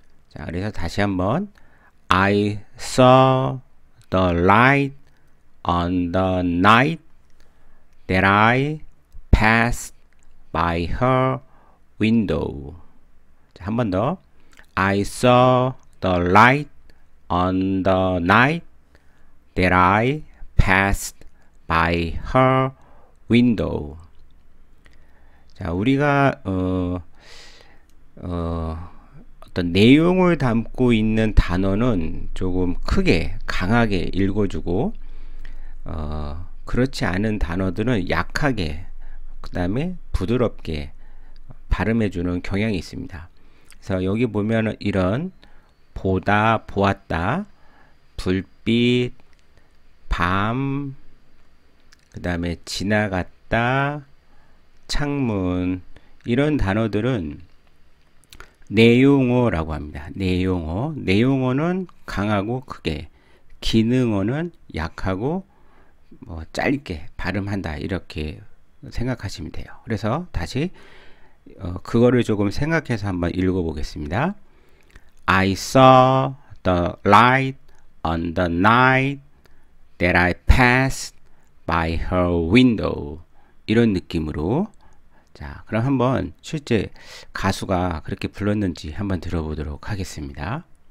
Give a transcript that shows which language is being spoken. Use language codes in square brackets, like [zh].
[ko] 자, 그래서 다시 한번 [en] I saw the light on the night that I passed by her window. [ko] 자, 한 번 더. [en] I saw the light on the night that I passed by her window. [ko] 자, 우리가 어떤 내용을 담고 있는 단어는 조금 크게 강하게 읽어주고 그렇지 않은 단어들은 약하게 그 다음에 부드럽게 발음해주는 경향이 있습니다. 그래서 여기 보면 이런 보다, 보았다, 불빛, 밤, 그 다음에 지나갔다, 창문 이런 단어들은 내용어라고 합니다. 내용어는 강하고 크게, 기능어는 약하고 짧게 발음한다 이렇게 생각하시면 돼요. 그래서 다시 그거를 조금 생각해서 한번 읽어보겠습니다. [en] I saw the light on the night that I passed by her window. [ko] 이런 느낌으로. 자, 그럼 한번 실제 가수가 그렇게 불렀는지 한번 들어보도록 하겠습니다.